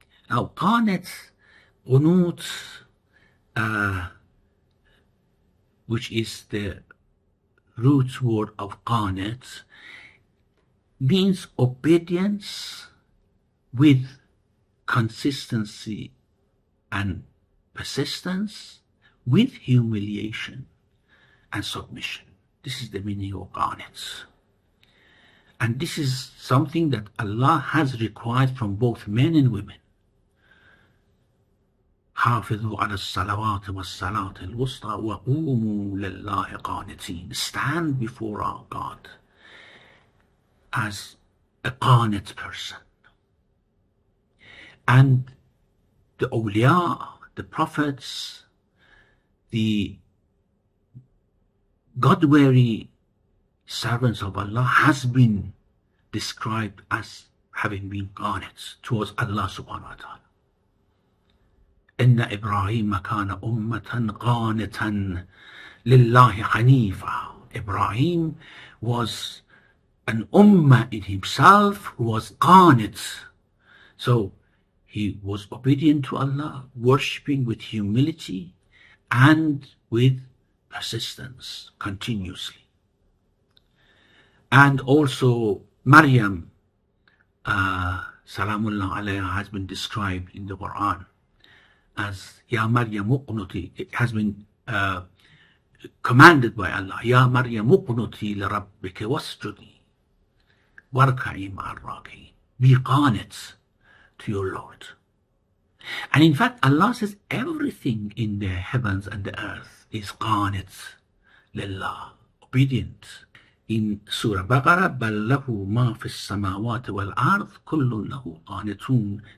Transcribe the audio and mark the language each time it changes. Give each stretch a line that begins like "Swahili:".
English: Now, Qanat, Qunut, which is the root word of Qanat, means obedience with consistency and persistence, with humiliation and submission. This is the meaning of Qanat. And this is something that Allah has required from both men and women.
Arabic: حافظوا على الصلوات والصلاة الوسطى وقوموا لله قانتين.
English: Stand before our God as a qanat person. And the awliya, the prophets, the God-weary servants of Allah has been described as having been qanats towards Allah subhanahu wa ta'ala.
Arabic: إن إبراهيم كان أمة قانتا لله حنيفا.
English: Ibrahim was an ummah in himself who was qanit. So he was obedient to Allah, worshipping with humility and with persistence continuously. And also Maryam, Salamullah alayha, has been described in the Quran as Ya Maryam uqnuti. It has been commanded by Allah,
Arabic: Ya Maryam uqnuti li rabbiki wasjudi warka'i ma'ar raki'in.
English: Be qanit to your Lord. And in fact, Allah says everything in the heavens and the earth is qanit lillah, obedient. in Surah Baqarah,
Arabic: بَلْ لَهُ مَا فِي السَّمَاوَاتِ وَالْأَرْضِ كُلٌّ لَهُ قَانِتُونَ.